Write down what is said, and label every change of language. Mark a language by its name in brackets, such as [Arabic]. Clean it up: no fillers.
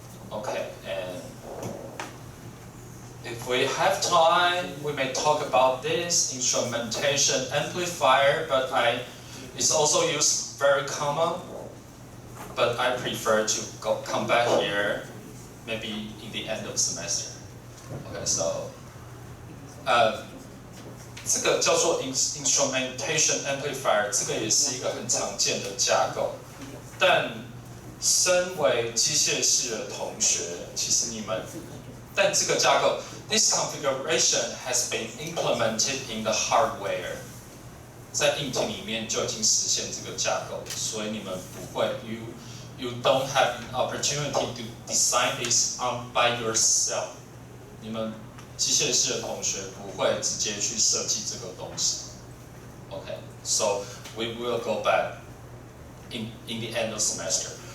[English] Okay, and if we have time, we may talk about this instrumentation amplifier, but it's also used very common, but I prefer to come back here maybe in the end of semester. [Chinese] Okay, so 这个叫做 instrumentation amplifier， 这个也是一个很常见的架构。但身为机械系的同学，其实但这个架构 ， [English] this configuration has been implemented in the hardware， [Chinese] 在硬体里面就已经实现这个架构，所以你们不会 [English] you don't have an opportunity to design this by yourself， [Chinese] 你们 机械系的同学不会直接去设计这个东西。 [English] Okay, so we will go back in the end of semester.